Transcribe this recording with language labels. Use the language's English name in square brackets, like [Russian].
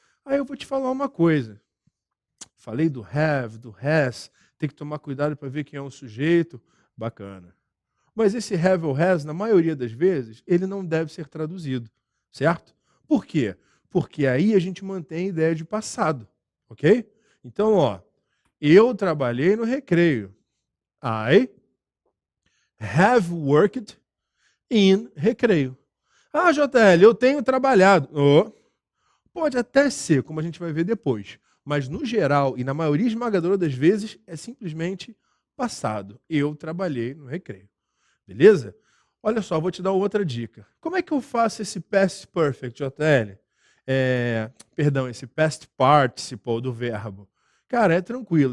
[Portuguese] Aí eu vou te falar uma coisa. Falei do have, do has, tem que tomar cuidado para ver quem é o sujeito. Bacana. Mas esse have ou has, na maioria das vezes, ele não deve ser traduzido, certo? Por quê? Porque aí a gente mantém a ideia de passado, ok? Então, eu trabalhei no recreio. [English] I have worked in recreio. [Portuguese] Ah, JL, eu tenho trabalhado. Pode até ser, como a gente vai ver depois. Mas, no geral, e na maioria esmagadora das vezes, é simplesmente passado. Eu trabalhei no recreio. Beleza? Olha só, vou te dar outra dica. Como é que eu faço esse past perfect, JL? Esse past participle do verbo. Cara, é tranquilo.